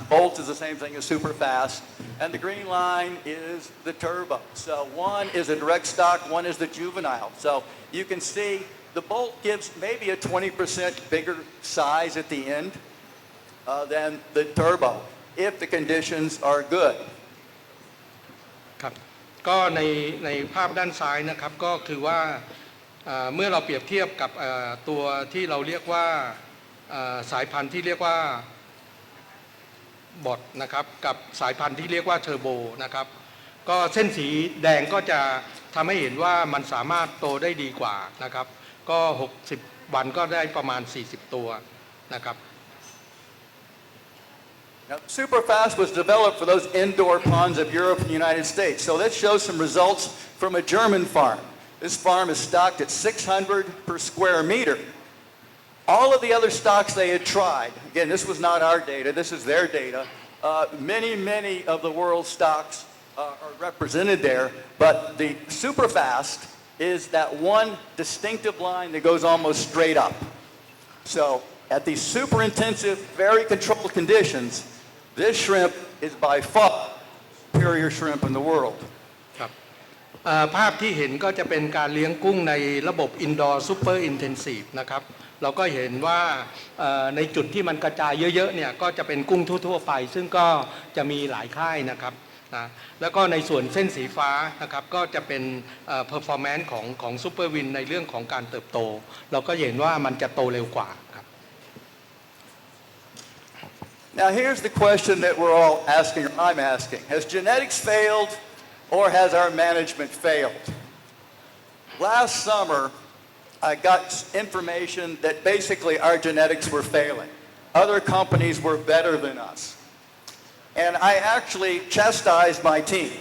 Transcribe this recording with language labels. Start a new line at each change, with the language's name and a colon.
English: Volt is the same thing as super fast. And the green line is the turbo. So one is a direct stock, one is the juvenile. So you can see the Bolt gives maybe a 20% bigger size at the end than the turbo, if the conditions are good.
Thai: ครับก็ในภาพด้านซ้ายนะครับก็คือว่าเมื่อเราเปรียบเทียบกับตัวที่เราเรียกว่าสายพันธุ์ที่เรียกว่าบอทนะครับกับสายพันธุ์ที่เรียกว่าเทอร์โบนะครับก็เส้นสีแดงก็จะทำให้เห็นว่ามันสามารถโตได้ดีกว่านะครับก็60วันก็ได้ประมาณ40ตัวนะครับ
English: Now, Superfast was developed for those indoor ponds of Europe and the United States. So let's show some results from a German farm. This farm is stocked at 600 per square meter. All of the other stocks they had tried, again, this was not our data, this is their data. Many of the world's stocks are represented there, but the Superfast is that one distinctive line that goes almost straight up. So at these super intensive, very controlled conditions, this shrimp is by far the superior shrimp in the world.
Thai: ครับภาพที่เห็นก็จะเป็นการเลี้ยงกุ้งในระบบ
English: Indoor Super Intensive
Thai: นะครับเราก็เห็นว่าในจุดที่มันกระจายเยอะๆเนี่ยก็จะเป็นกุ้งทั่วๆไปซึ่งก็จะมีหลายค่ายนะครับนะแล้วก็ในส่วนเส้นสีฟ้านะครับก็จะเป็นperformance ของ Super Win ในเรื่องของการเติบโตเราก็เห็นว่ามันจะโตเร็วกว่าครับ
English: Now here's the question that we're all asking, or I'm asking. Has genetics failed or has our management failed? Last summer, I got information that basically our genetics were failing. Other companies were better than us. And I actually chastised my team.